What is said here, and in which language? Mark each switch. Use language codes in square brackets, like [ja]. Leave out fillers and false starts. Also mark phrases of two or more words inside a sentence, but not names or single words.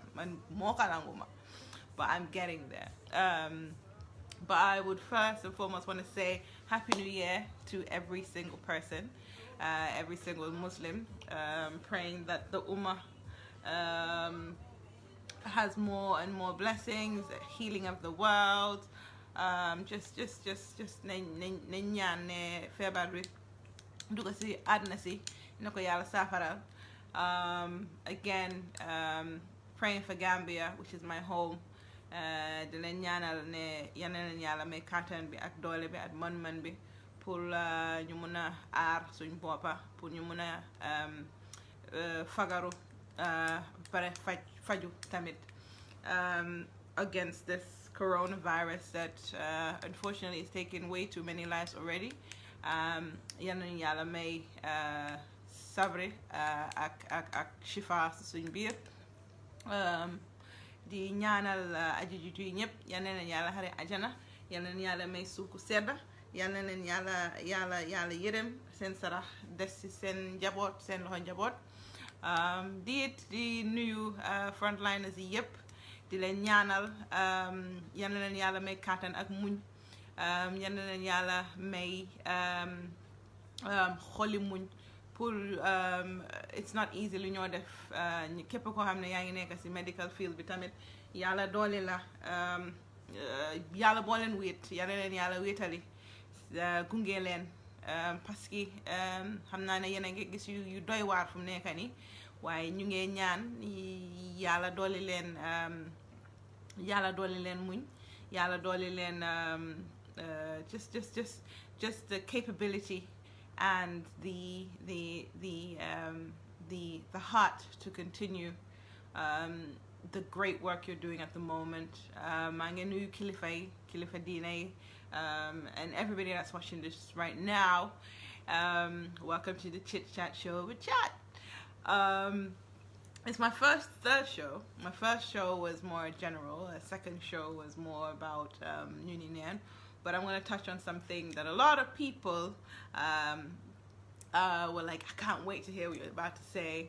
[en] And more kalanguma, but I'm getting there. But I would first and foremost want to say Happy New Year to every single person, every single Muslim. Praying that the Ummah has more and more blessings, healing of the world. [wo] Just ne ñaan ne feebar bi dugg si àdduna si na ko yàlla saafara. [en] Again, praying for Gambia, which is my home. [wo] Di leen ñaanal ne yal na leen yàlla may kàttan bi ak doole bi ak mën-mën bi pour ñu mun a aar suñ boppa pour ñu mun a fagaru pare faju tamit [en] against this coronavirus that unfortunately is taking way too many lives already. [wo] Yal nañu yàlla may sabri ak shifa suñ biir. Di ñaanal aji jiitu yi ñëpp yal na leen yàlla xare ajana, yal na leen yàlla may suuku sedda, yal na leen yàlla yërëm seen sarax des ci seen njaboot seen loxo njaboot. Di nuyu frontliners yi yëpp di leen ñaanal yal na leen yàlla may kàttan ak muñ, yal na leen yàlla may xoli muñ pour [en] it's not easy [wo] lu ñoo def képp koo xam ne yaa ngi nekk ci [en] medical field [wo] bi tamit yàlla doole la yàlla boo leen wéet yàlla leen yàlla wéetali gunge leen [fr] parce que [wo] xam naa ne yéen a ngi gis yu doy waar fu mu nekk nii waaye ñu ngi ñaan yàlla doole leen muñ yàlla doole leen [en] just the capability and the heart to continue the great work you're doing at the moment. [wo] maa ngi nuyu kilifa diine [en] and everybody that's watching this right now. Welcome to the Chit Chat Show with Chat. It's my third show. My first show was more general. The second show was more about Union. But I'm going to touch on something that a lot of people were like, I can't wait to hear what you're about to say.